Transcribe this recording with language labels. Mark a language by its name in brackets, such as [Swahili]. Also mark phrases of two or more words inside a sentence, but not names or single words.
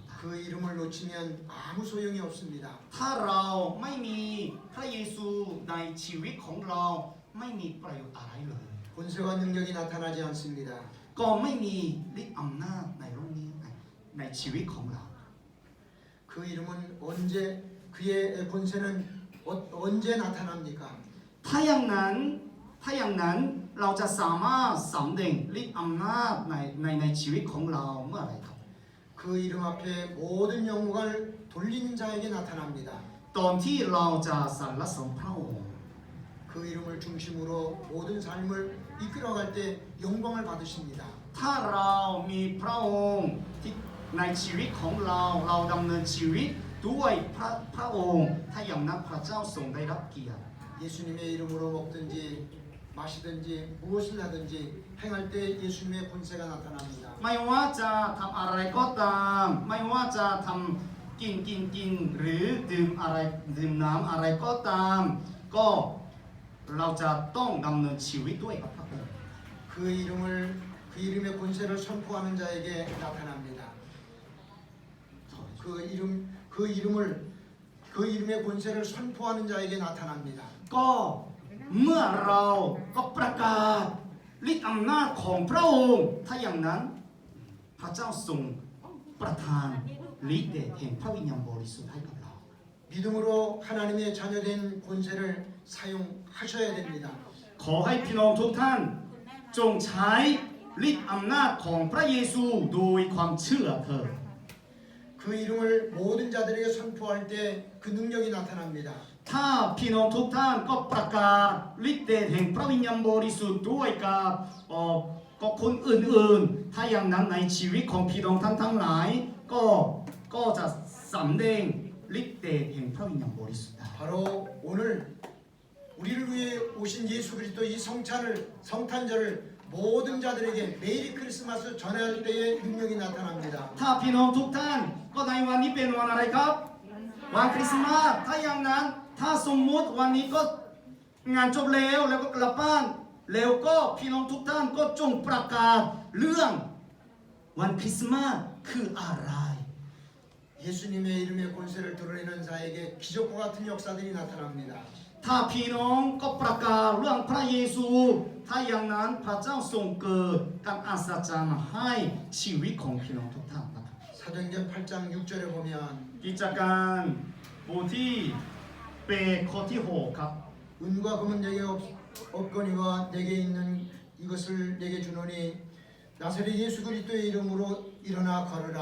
[Korean] 그 이름을 놓치면 아무 소용이 없습니다. [Thai] ถ้าเราไม่มีพระเยซูในชีวิตของเราไม่มีประโยชน์อะไรเลย [Korean] 권세와 능력이 나타나지 않습니다. [Thai] ก็ไม่มีฤทธิ์อำนาจในโลกนี้ในชีวิตของเรา [Korean] 그 이름은 그의 권세는 언제 나타납니까? [Thai] ถ้าอย่างนั้นเราจะสามารถสำแดงฤทธิ์อำนาจในชีวิตของเราเมื่อไหร่ครับ [Korean] 그 이름 앞에 모든 영광을 돌리는 자에게 나타납니다. [Thai] ตอนที่เราจะสรรเสริญพระองค์ [Korean] 그 이름을 중심으로 모든 삶을 이끌어갈 때 영광을 받으십니다. [Thai] ถ้าเรามีพระองค์ที่ในชีวิตของเราดำเนินชีวิตด้วยพระองค์ถ้าอย่างนั้นพระเจ้าทรงได้รับเกียรติ [Korean] 예수님의 이름으로 먹든지 마시든지 무엇을 하든지 행할 때 예수님의 권세가 나타납니다. [Thai] ไม่ว่าจะทำอะไรก็ตามไม่ว่าจะทำกินหรือดื่มน้ำอะไรก็ตามก็เราจะต้องดำเนินชีวิตด้วยกับพระองค์ [Korean] 그 이름의 권세를 선포하는 자에게 나타납니다. 그 이름의 권세를 선포하는 자에게 나타납니다. [Thai] ก็เมื่อเราก็ประกาศฤทธิ์อำนาจของพระองค์ถ้าอย่างนั้นพระเจ้าทรงประทานฤทธิ์เดชแห่งพระวิญญาณบริสุทธิ์ให้กับเรา [Korean] 믿음으로 하나님의 자녀된 권세를 사용하셔야 됩니다. [Thai] ขอให้พี่น้องทุกท่านจงใช้ฤทธิ์อำนาจของพระเยซูโดยความเชื่อเถิด [Korean] 그 이름을 모든 자들에게 선포할 때 그 능력이 나타납니다. [Thai] ถ้าพี่น้องทุกท่านก็ประกาศฤทธิ์เดชแห่งพระวิญญาณบริสุทธิ์ด้วยกับคนอื่นๆถ้าอย่างนั้นในชีวิตของพี่น้องท่านทั้งหลายก็จะสำแดงฤทธิ์เดชแห่งพระวิญญาณบริสุทธิ์ได้ [Korean] 바로 오늘 우리를 위해 오신 예수 그리스도 이 성탄절을 모든 자들에게 [English] Merry Christmas [Korean] 전할 때의 능력이 나타납니다. [Thai] ถ้าพี่น้องทุกท่านก็ในวันนี้เป็นวันอะไรครับวันคริสต์มาสถ้าอย่างนั้นถ้าสมมุติวันนี้ก็งานจบแล้วก็กลับบ้านแล้วก็พี่น้องทุกท่านก็จงประกาศเรื่องวันคริสต์มาสคืออะไร [Korean] 예수님의 이름의 권세를 드러내는 자에게 기적과 같은 역사들이 나타납니다. [Thai] ถ้าพี่น้องก็ประกาศเรื่องพระเยซูถ้าอย่างนั้นพระเจ้าทรงเกิดการอัศจรรย์ให้ชีวิตของพี่น้องทุกท่านนะครับ [Korean] 사도행전 8장 6절에 보면 [Thai] กิจการบทที่8ข้อที่6ครับ [Korean] 은과 금은 내게 없거니와 내게 있는 이것을 내게 주노니 나사렛 예수 그리스도의 이름으로 일어나 걸으라.